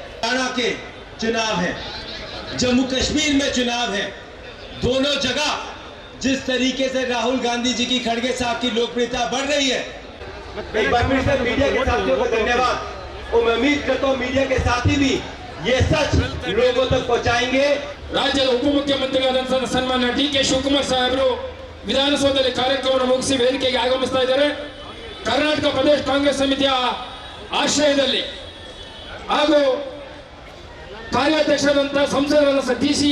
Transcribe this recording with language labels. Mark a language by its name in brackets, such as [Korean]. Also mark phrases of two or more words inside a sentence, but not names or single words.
[Hindi] हरियाणा के चुनाव है, जम्मू कश्मीर में चुनाव है, दोनों जगह जिस तरीके से राहुल गांधी जी की, खड़गे साहब की लोकप्रियता बढ़ रही है। एक बार फिर से मीडिया के साथियों को धन्यवाद और मैं उम्मीद करता हूँ मीडिया के साथी भी ये सच लोगों तक पहुंचाएंगे। [Kannada] ರಾಜ್ಯದ ಉಪಮುಖ್ಯಮಂತ್ರಿಗಳಾದಂತಹ ಸನ್ಮಾನ್ಯ ಡಿ.ಕೆ. ಶಿವಕುಮಾರ್ ಸಾಹೇಬರು ವಿಧಾನಸೌಧದಲ್ಲಿ ಕಾರ್ಯಕ್ರಮವನ್ನು ಮುಗಿಸಿ ವೇದಿಕೆಗೆ ಆಗಮಿಸ್ತಾ ಇದ್ದಾರೆ. ಕರ್ನಾಟಕ ಪ್ರದೇಶ ಕಾಂಗ್ರೆಸ್ ಸಮಿತಿಯ ಆಶ್ರಯದಲ್ಲಿ ಹಾಗೂ ಕಾರ್ಯಾಧ್ಯಕ್ಷರಾದಂತಹ ಸಂಸದರಾದ ಟಿ.ಸಿ.